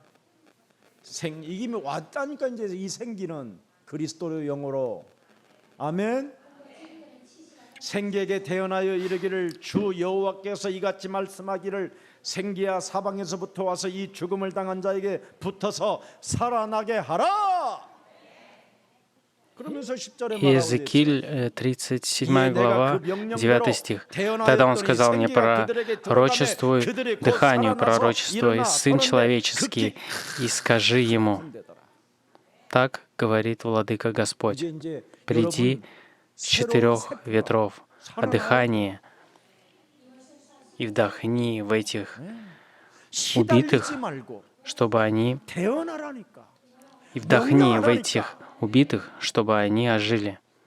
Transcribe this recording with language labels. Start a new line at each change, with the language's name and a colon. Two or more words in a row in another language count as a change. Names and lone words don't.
Korean: 이게 왔다니까 이제 이 생기는 그리스도의 영으로 아멘. 생기에게 태어나여 이르기를 주 여호와께서 이같이 말씀하기를 생기야 사방에서부터 와서 이 죽음을 당한 자에게 붙어서 살아나게 하라. 그러면서 10절에 말하고
Russian: Иезекииль, 37 глава, 9 стих. «Тогда он сказал мне, пророчествуй дыханию, пророчествуй, Сын Человеческий, и скажи ему, так говорит Владыка Господь, приди с 4 ветров о дыхании и вдохни в этих убитых, чтобы они и вдохни в этих убитых, чтобы они ожили».